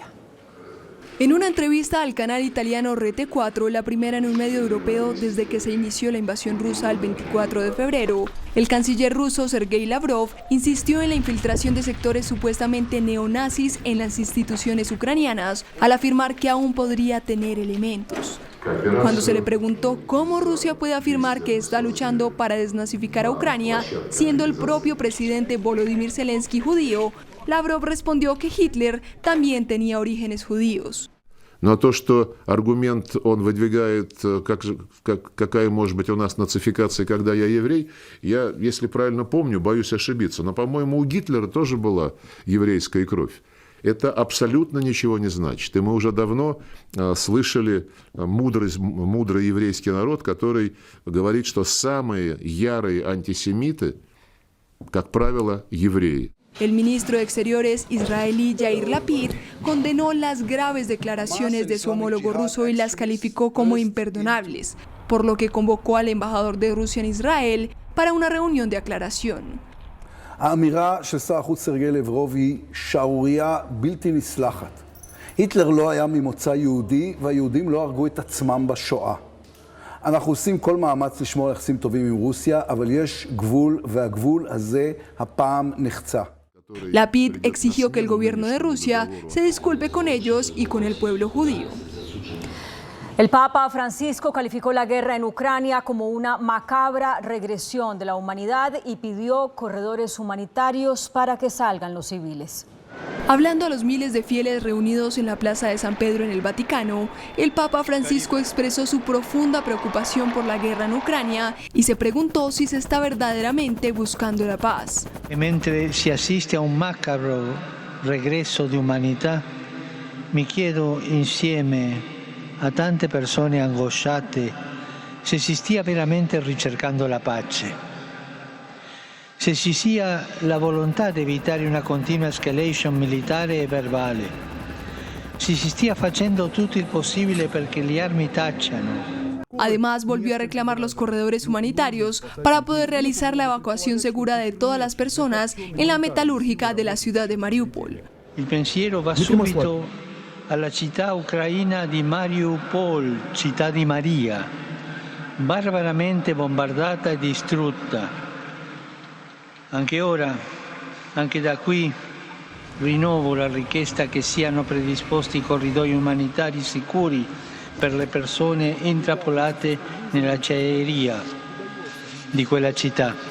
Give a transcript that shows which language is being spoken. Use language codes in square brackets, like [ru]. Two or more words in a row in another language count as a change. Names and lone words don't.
[es] En una entrevista al canal italiano Rete 4, la primera en un medio europeo desde que se inició la invasión rusa el 24 de febrero, el canciller ruso Sergei Lavrov insistió en la infiltración de sectores supuestamente neonazis en las instituciones ucranianas, al afirmar que aún podría tener elementos. Cuando se le preguntó cómo Rusia puede afirmar que está luchando para desnazificar a Ucrania, siendo el propio presidente Volodymyr Zelensky judío, Lavrov respondió que Hitler también tenía orígenes judíos. [ru] Но то, что аргумент он выдвигает, какая может быть у нас нацификация, когда я еврей, я, если правильно помню, боюсь ошибиться, но, по-моему, у Гитлера тоже была еврейская кровь. Это абсолютно ничего не значит. И мы уже давно слышали мудрый еврейский народ, который говорит, что самые ярые антисемиты, как правило, евреи. [es] El ministro de Exteriores israelí Yair Lapid condenó las graves declaraciones de su homólogo ruso y las calificó como imperdonables, por lo que convocó al embajador de Rusia en Israel para una reunión de aclaración. [he] האמירה של שר החוץ סרגי לברוב היא שערורייה בלתי נסלחת. היטלר לא היה ממוצא יהודי והיהודים לא הרגו את עצמם בשואה. אנחנו עושים כל מאמץ לשמור על יחסים טובים עם רוסיה, אבל יש גבול והגבול הזה הפעם נחצה. [es] Lapid exigió que el gobierno de Rusia se disculpe con ellos y con el pueblo judío. El Papa Francisco calificó la guerra en Ucrania como una macabra regresión de la humanidad y pidió corredores humanitarios para que salgan los civiles. Hablando a los miles de fieles reunidos en la Plaza de San Pedro en el Vaticano, el Papa Francisco expresó su profunda preocupación por la guerra en Ucrania y se preguntó si se está verdaderamente buscando la paz. [it] Mentre si assiste a un macabro regresso di umanità, mi chiedo insieme a tante persone angosciate se si stia veramente ricercando la pace. Se ci sia la volontà di evitare una continua escalation militare e verbale, se si stia facendo tutto il possibile perché le armi tacciano. [es] Además, volvió a reclamar los corredores humanitarios para poder realizar la evacuación segura de todas las personas en la metalúrgica de la ciudad de Mariupol. [it] Il pensiero va subito alla città ucraina di Mariupol, città di Maria, barbaramente bombardata e distrutta. Anche ora, anche da qui, rinnovo la richiesta che siano predisposti corridoi umanitari sicuri per le persone intrappolate nell'acciaieria di quella città.